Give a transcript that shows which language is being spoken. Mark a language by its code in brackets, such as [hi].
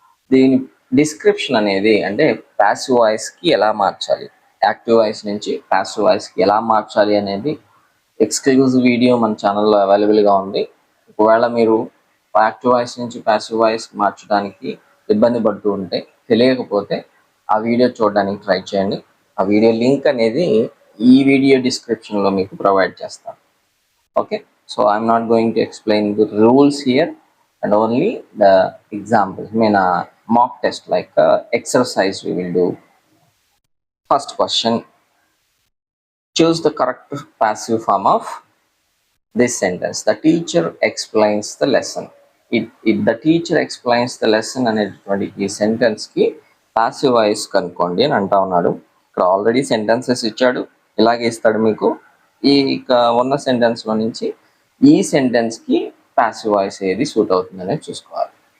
[te] దీని డిస్క్రిప్షన్ అనేది అంటే ప్యాసివ్ వాయిస్కి ఎలా మార్చాలి, యాక్టివ్ వాయిస్ నుంచి ప్యాసివ్ వాయిస్కి ఎలా మార్చాలి అనేది ఎక్స్క్లూజివ్ వీడియో మన ఛానల్లో అవైలబుల్గా ఉంది. ఒకవేళ మీరు యాక్టివ్ వాయిస్ నుంచి ప్యాసివ్ వాయిస్ మార్చడానికి ఇబ్బంది పడుతూ ఉంటే, తెలియకపోతే ఆ వీడియో చూడడానికి ట్రై చేయండి. ఆ వీడియో లింక్ అనేది ఈ వీడియో డిస్క్రిప్షన్లో మీకు ప్రొవైడ్ చేస్తాను. [en] Okay, so I'm not going to explain the rules here and only the examples. I mean mock test like exercise we will do. First question, choose the correct passive form of this sentence. The teacher explains the lesson. The teacher explains the lesson [te] అనేటువంటి ఈ sentence కి passive voice కనుక్కోండి అని అంటా ఉన్నాడు. ఇక్కడ already sentences ఇచ్చాడు, ఇలాగే ఇస్తాడు మీకు. ఈ ఇక ఉన్న సెంటెన్స్ లో నుంచి ఈ సెంటెన్స్ కి పాసివ్ వాయిస్ ఏది సూట్ అవుతుంది అనేది చూసుకోవాలి.